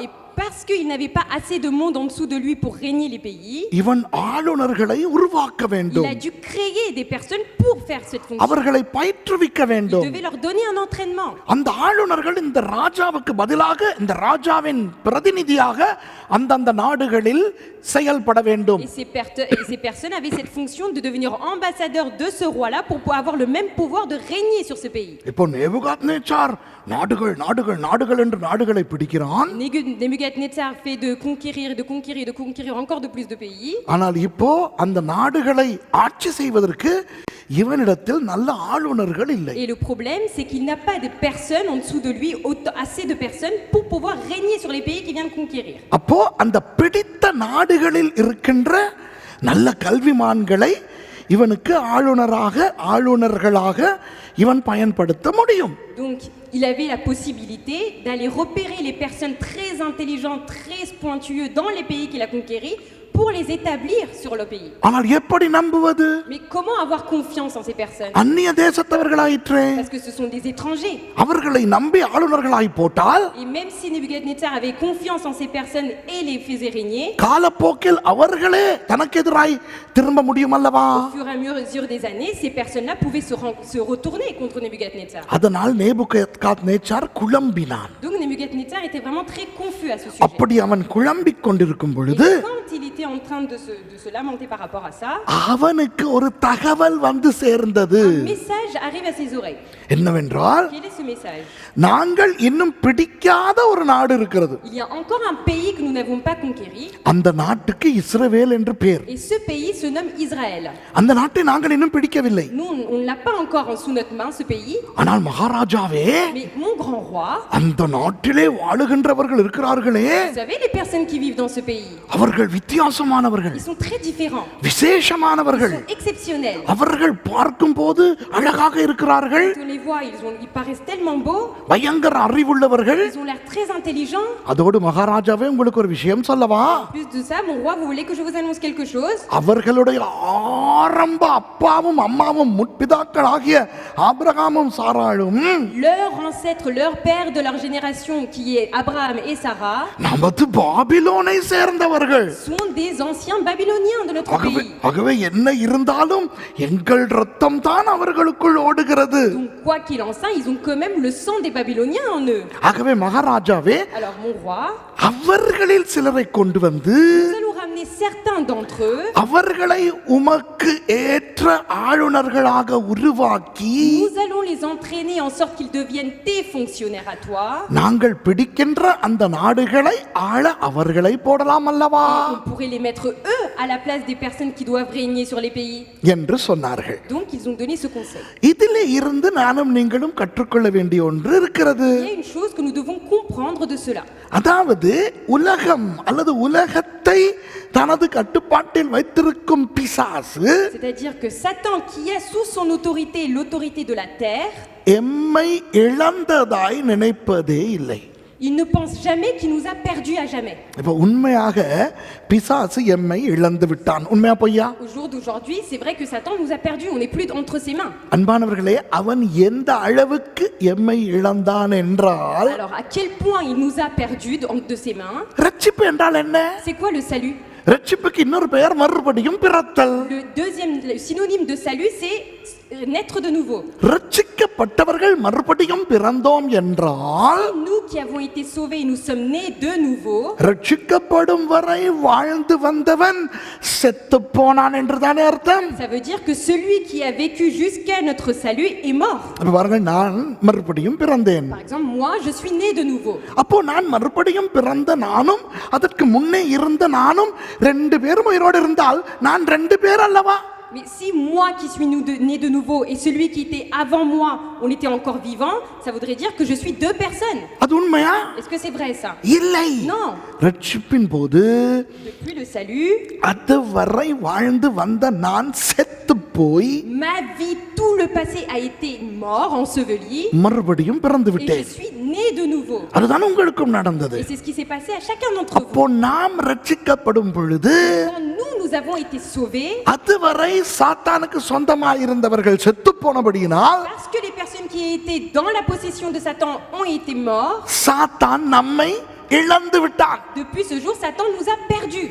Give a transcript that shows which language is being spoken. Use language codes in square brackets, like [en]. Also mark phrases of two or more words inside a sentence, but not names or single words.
[fr] Et parce qu'il n'avait pas assez de monde en dessous de lui pour régner les pays, [ta] இவன் ஆளுநர்களை உருவாக்க [fr] il [ta] வேண்டும். [fr] a dû créer des personnes pour faire cette fonction. [ta] அவர்களை பயிற்றுவிக்க [fr] Il [ta] வேண்டும். [fr] devait leur donner un entraînement. [ta] அந்த ஆளுநர்கள் இந்த ராஜாவுக்கு பதிலாக, இந்த ராஜாவின் பிரதிநிதியாக அந்தந்த நாடுகளில் செயல்பட வேண்டும். [fr] Et ces personnes avaient cette fonction de devenir ambassadeurs de ce roi-là pour avoir le même pouvoir de régner sur ce pays. [ta] இப்போ நேபுகாத்நேச்சார் நாடுகள் நாடுகள் நாடுகள் என்று நாடுகளை பிடிக்கிறான். [fr] Nebuchadnezzar fait de conquérir encore de plus de pays. [ta] ஆனால் இப்போ அந்த நாடுகளை ஆட்சி செய்வதற்கு இவனிடத்தில் நல்ல ஆளுநர்கள் இல்லை. [fr] Et le problème, c'est qu'il n'a pas de personnes en dessous de lui, assez de personnes pour pouvoir régner sur les pays qu'il vient de conquérir. [ta] அப்போ அந்த பிடித்த நாடுகளில் இருக்கின்ற நல்ல கல்விமான்களை இவனுக்கு ஆளுநர்களாக இவன் பயன்படுத்த முடியும். [fr] Donc, il avait la possibilité d'aller repérer les personnes très intelligentes, très pointueuses dans les pays qu'il a conquéris pour les établir sur le pays. [ta] ஆனால் எப்படி நம்புவது? [fr] Mais comment avoir confiance en ces personnes? [ta] அந்நிய தேசத்தவர்களாயிற்றே. [fr] Parce que ce sont des étrangers. [ta] அவர்களை நம்பி ஆளுநர்களாய் போட்டால், [fr] Et même si Nebuchadnezzar avait confiance en ces personnes et les faisait régner, [ta] காலப்போக்கில் அவர்களே தனக்கு எதிராய் திரும்ப முடியும் அல்லவா? [fr] au fur et à mesure des années, ces personnes-là pouvaient se retourner contre Nebuchadnezzar. [ta] அதனால் நேபுகாத்நேச்சார் குழம்பினான். [fr] Donc Nebuchadnezzar était vraiment très confus à ce sujet. [ta] அப்படி அவன் குழம்பிக் கொண்டிருக்கும் பொழுது, [fr] Et quand il était était en train de se lamenter par rapport à ça, [ta] அவனுக்கு ஒரு தகவல் வந்து சேர்ந்தது. [fr] un message arrive à ses oreilles. [ta] என்னவென்றால் [fr] Quel est ce message? [ta] நாங்கள் இன்னும் பிடிக்காத ஒரு நாடு இருக்கிறது. [fr] Il y a encore un pays que nous n'avons pas conquéri, [ta] அந்த நாட்டுக்கு இஸ்ரவேல் என்று பெயர். [fr] et ce pays se nomme Israël. [ta] அந்த நாட்டை நாங்கள் இன்னும் பிடிக்கவில்லை. [fr] Nous, on ne l'a pas encore sous notre main, ce pays, [ta] ஆனால் மகாராஜாவே, [fr] mais mon grand roi, [ta] அந்த நாட்டிலே வாழுகின்றவர்கள் இருக்கிறார்களே, [fr] vous savez, les personnes qui vivent dans ce pays, [ta] அவர்கள் வித்தியாசமானவர்கள், [fr] ils sont très différents, [ta] விசேஷமானவர்கள். [fr] ils sont exceptionnels. [ta] அவர்கள் பார்க்கும்போது அழகாக இருக்கிறார்கள், [fr] Quand on les voit, ils paraissent tellement beaux, [ta] பயங்கர அறிவுள்ளவர்கள். [fr] ils ont l'air très intelligents. [ta] அதோடு மகாராஜாவே, உங்களுக்கு ஒரு விஷயம் சொல்லவா? [fr] En plus de ça, mon roi, vous voulez que je vous annonce quelque chose? [ta] அவர்களுடைய ஆரம்ப அப்பாவும் அம்மாவும் முற்பிதாக்களாகிய ஆபிரகாமும் சாராளும் [fr] Leur ancêtre, leur père de leur génération, qui est Abraham et Sarah, [ta] நமது பாபிலோனை சேர்ந்தவர்கள். [fr] sont des anciens babyloniens de notre [ta] ஆகவே [fr] pays. [ta] ஆகவே என்ன இருந்தாலும் எங்கள் ரத்தம் தான் அவர்களுக்குள் ஓடுகிறது. [fr] Donc, quoi qu'il en soit, ils ont quand même le sang des Babyloniens en eux. [ta] ஆகவே மகாராஜாவே, [fr] Alors, mon roi, [ta] அவர்களில் சிலரை கொண்டு வந்து [fr] nous allons ramener certains d'entre eux. [ta] அவர்களை உமக்கு ஏற்ற ஆளுநர்களாக உருவாக்கி [fr] Nous allons les entraîner en sorte qu'ils deviennent tes fonctionnaires à toi. [ta] நாங்கள் பிடிக்கின்ற அந்த நாடுகளை ஆள அவர்களை போடலாம் அல்லவா [fr] On pourrait les mettre eux à la place des personnes qui doivent régner sur les pays. [ta] என்று சொன்னார்கள். [fr] Donc, ils ont donné ce conseil. [ta] இதிலே இருந்து நானும் நீங்களும் கற்றுக்கொள்ள வேண்டிய ஒன்று இருக்கிறது. [fr] Il y a une chose que nous devons comprendre de cela. [ta] அதாவது உலகம் அல்லது உலகத்தை தனது கட்டுப்பாட்டில் வைத்திருக்கும் பிசாசு [fr] C'est-à-dire que Satan, qui a sous son autorité l'autorité de la terre, [ta] எம்மை இழந்ததாய் நினைப்பதே இல்லை. [fr] il ne pense jamais qu'il nous a perdus à jamais. [ta] இப்ப உண்மையாக பிசாசு எம்மை இழந்து விட்டான். உண்மையா பொய்யா? [fr] Au jour d'aujourd'hui, c'est vrai que Satan nous a perdus, on n'est plus entre ses mains. [ta] அன்பானவர்களே, அவன் எந்த அளவுக்கு எம்மை இழந்தான் என்றால், [fr] Alors, à quel point il nous a perdus de ses mains? [ta] ரட்சிப்பு என்றால் என்ன? [fr] C'est quoi le salut? [ta] ரட்சிப்புக்கு இன்னொரு பெயர் மறுபடியும் பிறத்தல். [fr] Le synonyme de salut, c'est naître de nouveau. [ta] ரட்சிக்கப்பட்டவர்கள் மறுபடியும் பிறந்தோம் என்றால், [fr] Nous qui avons été sauvés, nous sommes nés de nouveau. [ta] ரட்சிக்கப்படும் வரை வாழ்ந்து வந்தவன் செத்து போனான் என்றுதானே அர்த்தம். [fr] Ça veut dire que celui qui a vécu jusqu'à notre salut est mort. [ta] அப்ப பாருங்க, நான் மறுபடியும் பிறந்தேன். [fr] Par exemple, moi, je suis né de nouveau. [ta] அப்போ நான் மறுபடியும் பிறந்த நானும் அதற்கு முன்னே இருந்த நானும் ரெண்டு பேரும் உயிரோடு இருந்தால் நான் ரெண்டு பேர் அல்லவா? [fr] Mais si moi qui suis né de nouveau et celui qui était avant moi, on était encore vivant, ça voudrait dire que je suis deux personnes. [ta] அது உண்மையா? [fr] Est-ce que c'est vrai ça? [ta] இல்லை. [fr] Non. [ta] ரட்சிப்பின் போது [fr] Depuis le salut, [ta] அதுவரை வாழ்ந்து வந்த நான் செத்து போய் [fr] ma vie, tout le passé a été mort, enseveli, [ta] மறுபடியும் பிறந்து [fr] et je [ta] விட்டேன். [fr] suis né de nouveau. [ta] அதுதான் உங்களுக்கும் நடந்தது. [fr] Et c'est ce qui s'est passé à chacun d'entre [ta] அப்போ [fr] vous. [ta] நாம் ரட்சிக்கப்படும் பொழுது [fr] Quand nous avons été sauvés, [ta] அதுவரை சாத்தானுக்கு சொந்தமாய் இருந்தவர்கள் செத்து போனபடியினால் [fr] parce que les personnes qui étaient dans la possession de Satan ont été morts, [ta] சாத்தான் நம்மை இழந்து விட்டான். [fr] depuis ce jour, Satan nous a perdus.